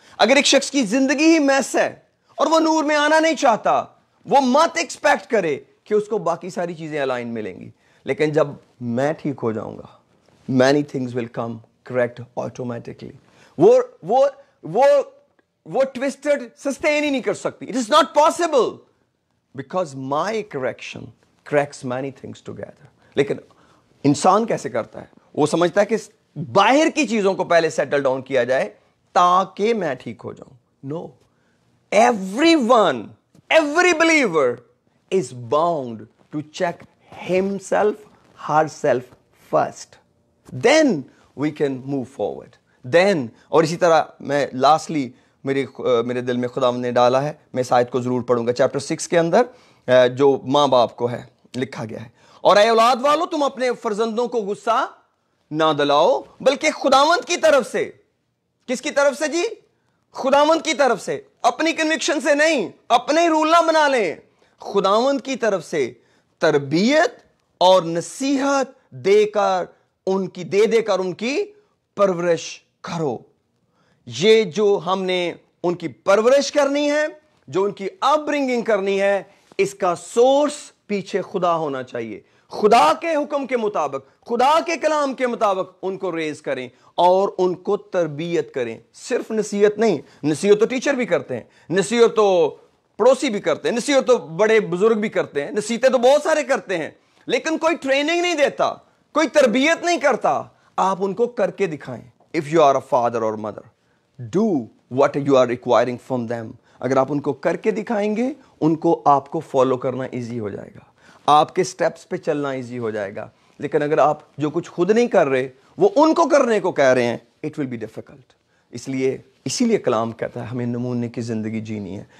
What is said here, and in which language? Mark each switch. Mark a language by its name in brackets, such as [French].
[Urdu] اگر ایک شخص کی زندگی ہی میس ہے اور وہ نور میں آنا نہیں چاہتا، وہ مت ایکسپیکٹ کرے کہ اس کو باقی ساری چیزیں الائن ملیں گی. لیکن جب میں ٹھیک ہو جاؤں گا، [English] many things will come correct automatically. [Urdu] وہ [English] twisted sustain [Urdu] ہی نہیں کر سکتی. [English] It is not possible because my correction corrects many things together. [Urdu] لیکن انسان کیسے کرتا ہے؟ وہ سمجھتا ہے کہ باہر کی چیزوں کو پہلے سیٹل ڈاؤن کیا جائے تاکہ میں ٹھیک ہو جاؤں. [English] No. Everyone, every believer is bound to check himself, herself first. Then we can move forward. [Urdu] Then, اور اسی طرح میں lastly میرے دل میں خداوند نے ڈالا ہے، میں اس آیت کو ضرور پڑھوں گا. چیپٹر 6 کے اندر جو ماں باپ کو ہے لکھا گیا ہے، اور اے اولاد والو تم اپنے فرزندوں کو غصہ نہ دلاؤ بلکہ خداوند کی طرف سے. کس کی طرف سے جی؟ خداوند کی طرف سے. اپنی کنوکشن سے نہیں، اپنے رول نہ بنا لیں. خداوند کی طرف سے تربیت اور نصیحت دے کر ان کی پرورش کرو. یہ جو ہم نے ان کی پرورش کرنی ہے، جو ان کی اپ برنگنگ کرنی ہے، اس کا سورس پیچھے خدا ہونا چاہیے. خدا کے حکم کے مطابق، خدا کے کلام کے مطابق ان کو ریز کریں اور ان کو تربیت کریں. صرف نصیحت نہیں، نصیحت تو ٹیچر بھی کرتے ہیں، نصیحت تو پڑوسی بھی کرتے ہیں، نصیحت تو بڑے بزرگ بھی کرتے ہیں، نصیحتیں تو بہت سارے کرتے ہیں، لیکن کوئی ٹریننگ نہیں دیتا، کوئی تربیت نہیں کرتا. آپ ان کو کر کے دکھائیں. [English] If you are a father or mother, do what you are requiring from them. [Urdu] اگر آپ ان کو کر کے دکھائیں گے، ان کو آپ کو فالو کرنا ایزی ہو جائے گا، آپ کے سٹیپس پہ چلنا ایزی ہو جائے گا. لیکن اگر آپ جو کچھ خود نہیں کر رہے وہ ان کو کرنے کو کہہ رہے ہیں، [English] it will be difficult. [Urdu] اسی لیے کلام کہتا ہے ہمیں نمونے کی زندگی جینی ہے.